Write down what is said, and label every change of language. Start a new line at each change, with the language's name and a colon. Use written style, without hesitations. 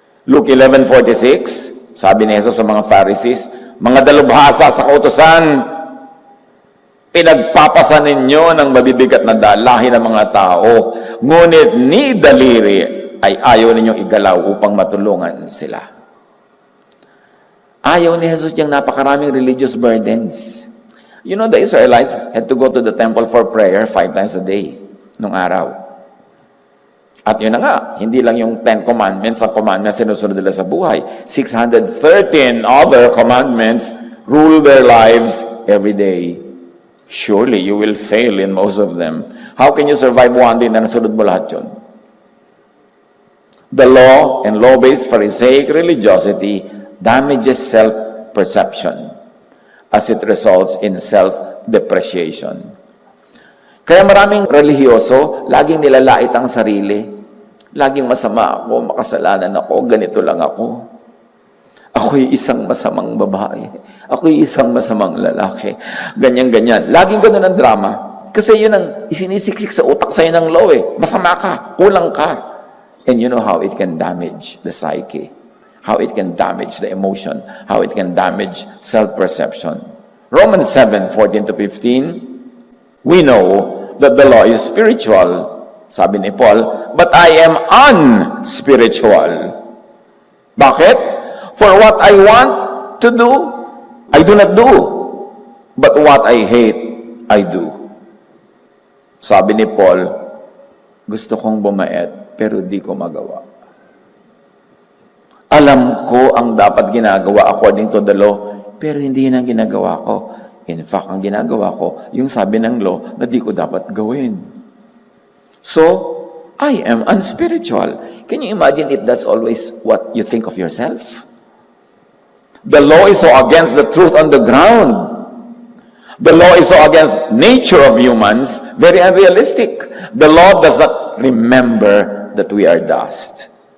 Filipino: Luke 11:46, sabi ni Jesus sa mga Pharisees, mga dalubhasa sa kautusan, pinagpapasan ninyo ng mabibigat na dalahin ng mga tao, ngunit ni daliri ay ayaw ninyong igalaw upang matulungan sila. Ayaw ni Jesus yung napakaraming religious burdens.
English: You know, the Israelites had to go to the temple for prayer 5 times a day
Filipino: nung araw. At yun na nga, hindi lang yung 10 commandments ang commandments sinusunod nila sa buhay.
English: 613 other commandments rule their lives every day. Surely you will fail in most of them. How can you survive one day
Filipino: na nasunod mo lahat yun?
English: The law and law-based Pharisaic religiosity damages self-perception as it results in self-depreciation.
Filipino: Kaya maraming relihiyoso, laging nilalait ang sarili. Laging masama ako, makasalanan ako, ganito lang ako. Ako'y isang masamang babae. Ako'y isang masamang lalaki. Ganyan-ganyan. Laging ganun ang drama. Kasi yun ang isinisiksik sa utak sa'yo ng law eh. Masama ka, kulang ka.
English: And you know how it can damage the psyche. How it can damage the emotion. How it can damage self-perception. Romans 7:14-15, we know that the law is spiritual,
Filipino: sabi ni Paul,
English: but I am unspiritual.
Filipino: Bakit?
English: For what I want to do, I do not do. But what I hate, I do.
Filipino: Sabi ni Paul, gusto kong bumait, pero di ko magawa. Alam ko ang dapat ginagawa
English: according to the law,
Filipino: pero hindi yun ang ginagawa ko. In fact, ang ginagawa ko, yung sabi ng law na di ko dapat gawin.
English: So, I am unspiritual. Can you imagine if that's always what you think of yourself? The law is so against the truth on the ground. The law is so against nature of humans, very unrealistic. The law does not remember that we are dust.